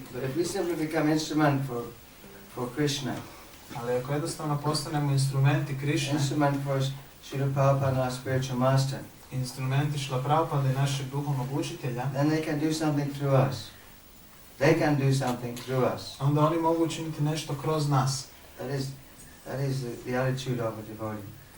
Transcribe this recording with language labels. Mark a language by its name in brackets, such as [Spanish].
[English] But if we simply become instrument for Krishna, [Croatian] Ali ako jednostavno postanemo instrumenti Krišne, [English] instrument for Srila Prabhupada, our spiritual master, [Croatian] instrumenti Srila Prabhupada i našeg duhovnog učitelja, [English] then they can do something through us. They can do something through us. [Croatian] onda oni mogu učiniti nešto kroz nas. [English] That is the attitude of a devotee.